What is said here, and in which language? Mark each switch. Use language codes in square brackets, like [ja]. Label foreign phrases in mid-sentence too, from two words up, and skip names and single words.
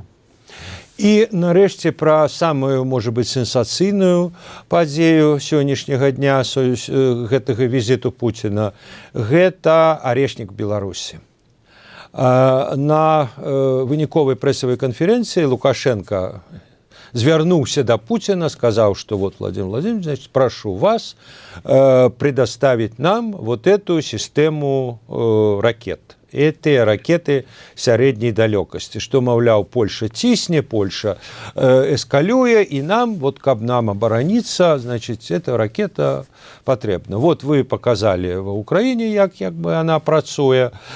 [be] І, нарэшце, пра самую, можа быць, сенсацыйную падзею сённяшняга дня гэтага візіту Пуціна. Гэта арешнік Беларусі. На выніковай прэсавай канферэнцыі Лукашенко звярнуўся да Пуціна, сказаў, што [ru] Владимир Владимирович, прошу вас предоставить нам эту систему ракет [be] гэтыя ракеты сярэдняй далёкасці, што, маўляў, Польша цісне, Польша эскалюе, і нам, вот, каб нам абараніцца, значыць, эта ракета патрэбна. Вот вы показалі ва Ўкраіне, як бы она працуе.